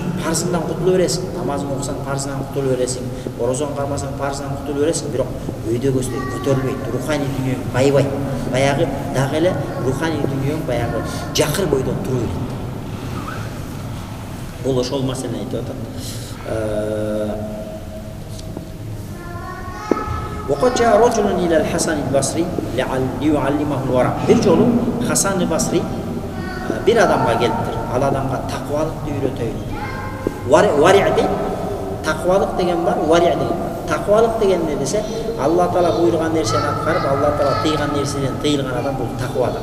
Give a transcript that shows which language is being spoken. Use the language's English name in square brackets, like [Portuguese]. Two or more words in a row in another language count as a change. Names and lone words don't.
[Kyrgyz] Парзыңдан кутула бересиң. Намазың окусаң парзыңдан кутула бересиң. Орозоң кармасаң парзыңдан кутула бересиң. Бирок өйдөгөсүнөн көтөрүлбөйт. Руханий дүйнөң байбайт. Баягы дагы эле руханий дүйнөң баягы жакыр бойдон туруп берет. Бул ошол маселени айтып атат. [Arabic] وقد جاء رجل إلى الحسن البصري ليعلمه الورع. [Kyrgyz] Bir жолу Хасан Басри bir адамга келиптир. Ал адамга такыбалыкты үйрөтөйүн. Вари' дейт. Такыбалык деген бар, вари' деген бар. Такыбалык деген не десе, Алла Таала буйруган нерсени аткарып, Алла Таала тыйган нерседен тыйылган адам бул такыба адам.